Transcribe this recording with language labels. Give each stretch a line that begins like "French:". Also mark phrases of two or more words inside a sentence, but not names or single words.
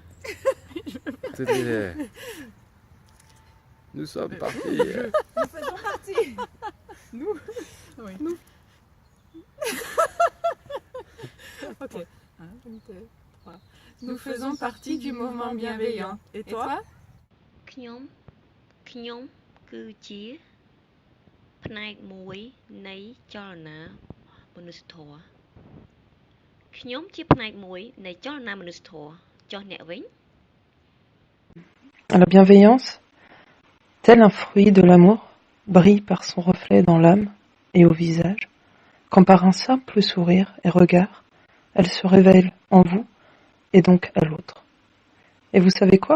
French: Nous sommes partis. Nous faisons partie. Nous? Oui. Nous. Ok. 1, 2, 3. Nous faisons partie du mouvement bienveillant. Et toi?
Khmer: ខ្ញុំគឺជាផ្នែកមួយនៃចលនាមនុស្សធម៌ខ្ញុំជាផ្នែកមួយនៃចលនាមនុស្សធម៌ចុះអ្នកវិញ
French: La bienveillance, tel un fruit de l'amour, brille par son reflet dans l'âme et au visage, quand par un simple sourire et regard, elle se révèle en vous et donc à l'autre. Et vous savez quoi?